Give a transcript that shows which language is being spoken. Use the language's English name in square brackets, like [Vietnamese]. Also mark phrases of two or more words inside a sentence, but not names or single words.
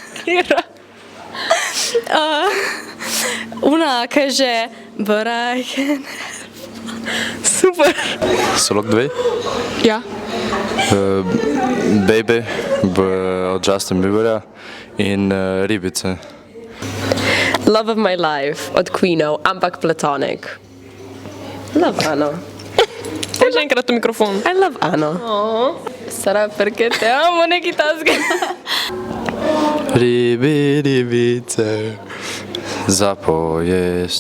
[English] Una, [Slovenian] kaj že [English] But I can help. [Slovenian] Super. Solok 2? Ja. Baby od Justin Bieberja in Ribice. Love of my life od Queenov, ampak platonic. [English] Love Ano. [Slovenian] Še enkrat v mikrofon. [English] I love Ano. [Slovenian] Sarà perché te amo, neki tasga. Ribice za pojest.